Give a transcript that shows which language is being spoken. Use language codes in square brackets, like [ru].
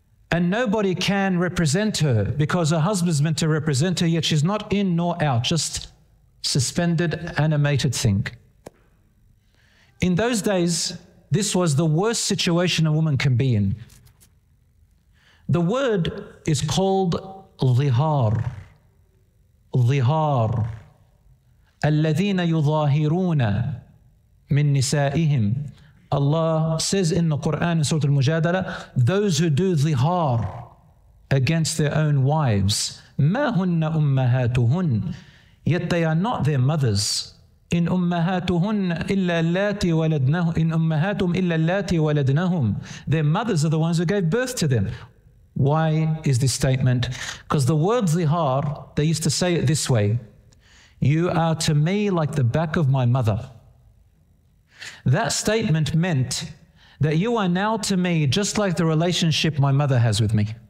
[en] And nobody can represent her because her husband's meant to represent her, yet she's not in nor out, just suspended, animated thing. In those days, this was the worst situation a woman can be in. The word is called ظهار. [ar] ظهار. الذين يظاهرون من نسائهم. [en] Allah says in the Quran in Surah Al-Mujadala, those who do zihar against their own wives, [ar] ما هن أمهاتهن, [en] yet they are not their mothers. [ar] إن أمهاتهن إلا اللاتي ولدنهم, إن أمهاتهم إلا اللاتي ولدنهم. [en] Their mothers are the ones who gave birth to them. Why is this statement? Because the word zihar, they used to say it this way, you are to me like the back of my mother. That statement meant that you are now to me just like the relationship my mother has with me.